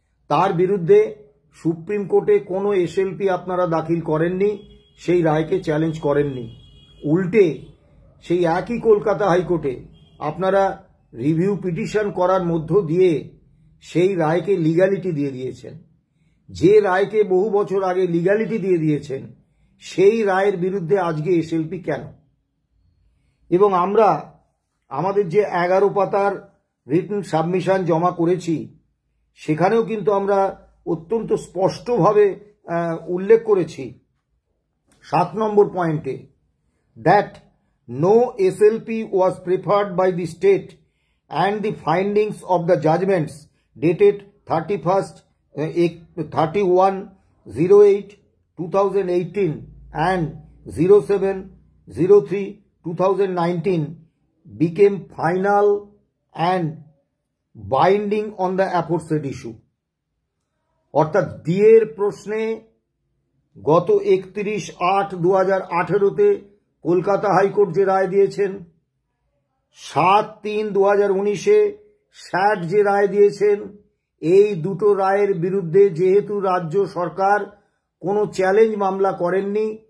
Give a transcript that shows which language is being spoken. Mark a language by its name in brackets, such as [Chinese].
[Bangla] তার বিরুদ্ধে সুপ্রিম কোর্টে কোনো এসএলপি আপনারা দাখিল করেননি, সেই রায়কে চ্যালেঞ্জ করেননি। উল্টে সেই একই কলকাতা হাইকোর্টে আপনারা রিভিউ পিটিশন করার মধ্য দিয়ে সেই রায়কে লিগ্যালিটি দিয়ে দিয়েছেন। যে রায়কে বহু বছর আগে লিগ্যালিটি দিয়ে দিয়েছেন, সেই রায়ের বিরুদ্ধে আজকে এসএলপি কেন? এবং আমরা আমাদের যে 11 পাতার রিটেন সাবমিশন জমা করেছি সেখানেও কিন্তু আমরা অত্যন্ত স্পষ্টভাবে উল্লেখ করেছি 7 নম্বর পয়েন্টে [English] that no SLP was preferred by the state and the findings of the judgments dated 31/08/2018 and 07/03/2019 became final and binding on the aforesaid issue. [Bangla] অর্থাৎ ডিএর প্রশ্নে গত 31/8/2018-তে কলকাতা হাইকোর্ট যে রায় দিয়েছেন, 7/3/2019-এ স্যাট যে রায় দিয়েছেন, এই দুটো রায়ের বিরুদ্ধে যেহেতু রাজ্য সরকার কোনো চ্যালেঞ্জ মামলা করেননি,